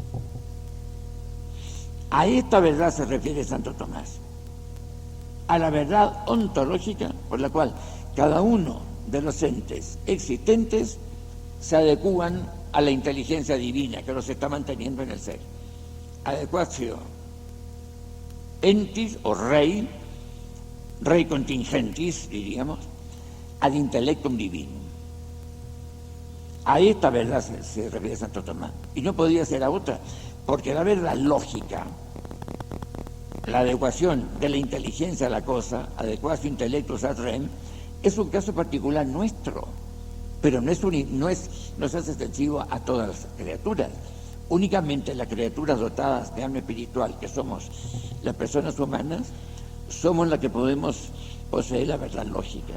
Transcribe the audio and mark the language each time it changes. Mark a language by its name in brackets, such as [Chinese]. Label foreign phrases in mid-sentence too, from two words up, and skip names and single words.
[Spanish] A esta verdad se refiere Santo Tomás, a la verdad ontológica por la cual cada uno de los entes existentes se adecúan a la inteligencia divina que los está manteniendo en el ser. [Latin] Adecuatio entis o rei contingentis, diríamos, ad intellectum divinum. [Spanish] A esta verdad se refiere Santo Tomás, y no podía ser a otra, porque la verdad lógica, la adecuación de la inteligencia a la cosa, [Latin] adecuatio intellectus ad rem, [Spanish] es un caso particular nuestro, pero no se hace extensivo a todas las criaturas. Únicamente las criaturas dotadas de alma espiritual, que somos las personas humanas, somos las que podemos poseer la verdad lógica.